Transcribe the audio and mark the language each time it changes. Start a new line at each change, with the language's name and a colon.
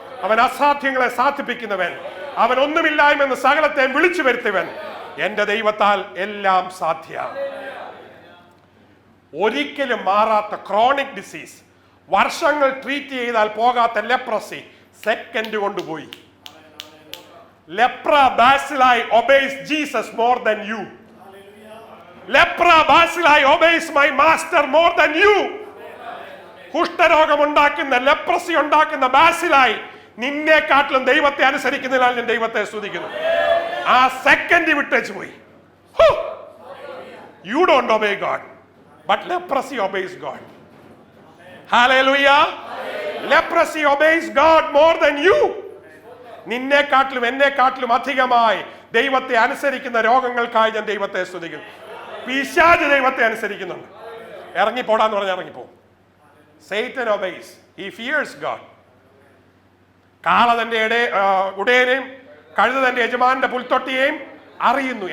Malayalam: അവൻ അസാധ്യങ്ങളെ സാധിപ്പിക്കുന്നവൻ. അവൻ ഒന്നുമില്ലായ്മെന്ന് സകലത്തെ വിളിച്ചു വരുത്തിയവൻ. എന്റെ ദൈവത്താൽ എല്ലാം സാധ്യം. ഒരിക്കലും മാറാത്ത ക്രോണിക് ഡിസീസ്, വർഷങ്ങൾ ട്രീറ്റ് ചെയ്താൽ പോകാത്ത ലെപ്രസി സെക്കൻഡ് കൊണ്ടുപോയി. Lepra ബാസിലായി
English: obeys Jesus more than you.
Malayalam: Lepra ബാസിലായി
English: obeys my master more than you.
Malayalam: കുഷ്ഠരോഗം ഉണ്ടാക്കുന്ന, ലെപ്രസി ഉണ്ടാക്കുന്ന ബാസിലായി നിന്നെക്കാട്ടിലും ദൈവത്തെ അനുസരിക്കുന്നതിനാൽ ഞാൻ ദൈവത്തെ സ്തുതിക്കുന്നു. ആ സെക്കൻഡ് വിട്ടേച്ച് പോയി.
English: You don't obey God, but leprosy obeys God. Hallelujah. Leprosy obeys God more than you.
Malayalam: നിന്നെക്കാട്ടിലും എന്നെക്കാട്ടിലും അധികമായി ദൈവത്തെ അനുസരിക്കുന്ന രോഗങ്ങൾക്കായി ഞാൻ ദൈവത്തെ സ്തുതിക്കുന്നു. പിശാച് ദൈവത്തെ അനുസരിക്കുന്നുണ്ട്. ഇറങ്ങിപ്പോടാന്ന് പറഞ്ഞാൽ ഇറങ്ങിപ്പോ.
English: Satan obeys. He fears God.
Malayalam: കാള തന്റെ ഉടയനെയും കഴുത തന്റെ യജമാന്റെ പുൽത്തൊട്ടിയെയും അറിയുന്നു.